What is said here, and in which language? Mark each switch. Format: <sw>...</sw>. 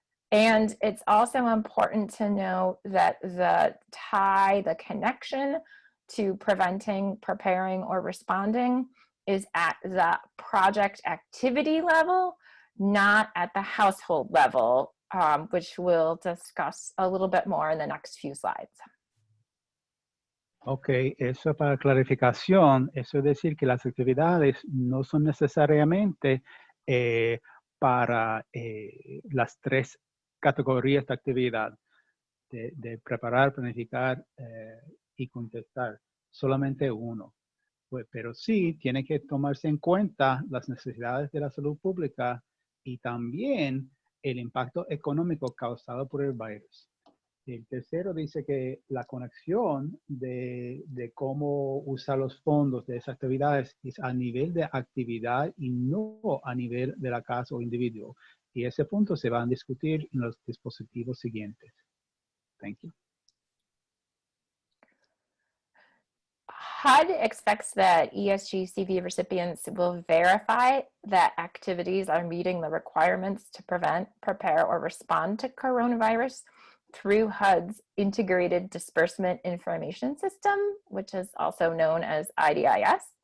<en>And it's also important to know that the tie, the connection to preventing, preparing, or responding is at the project activity level, not at the household level, which we'll discuss a little bit more in the next few slides.</en> <es>Ok, eso para clarificación, eso es decir que las actividades no son necesariamente para las tres categorías de actividad, de preparar, planificar y contestar, solamente uno. Pues, pero sí tiene que tomarse en cuenta las necesidades de la salud pública y también el impacto económico causado por el virus. El tercero dice que la conexión de cómo usar los fondos de esas actividades es a nivel de actividad y no a nivel de la casa o individuo. Y ese punto se va a discutir en los dispositivos siguientes.</es> <en>Thank you. HUD expects that ESG-CV recipients will verify that activities are meeting the requirements to prevent, prepare, or respond to coronavirus through HUD's Integrated Disbursement Information System, which is also known as IDIS.</en>